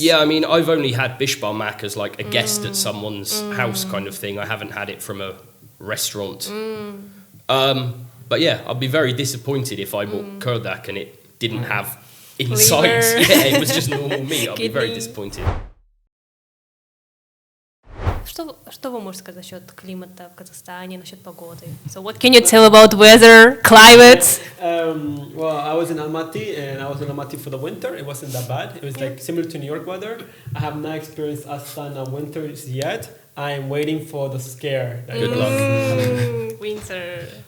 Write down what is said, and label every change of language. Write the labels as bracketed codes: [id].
[en] Yeah, I mean, I've only had bishbarmak as like a guest at someone's house kind of thing. I haven't had it from a restaurant. But yeah, I'd be very disappointed if I bought kurdak and it didn't have insides. Liver. Yeah, it was just normal meat. I'd be very disappointed. [ru] Что вы можете сказать насчет климата в Казахстане, насчет погоды? [en] So what can you tell about weather, climate? Well, I was in Almaty, and I was in Almaty for the winter. It wasn't that bad. It was like similar to New York weather. I have not experienced Astana winters yet. I am waiting for the scare. Good luck. Winter.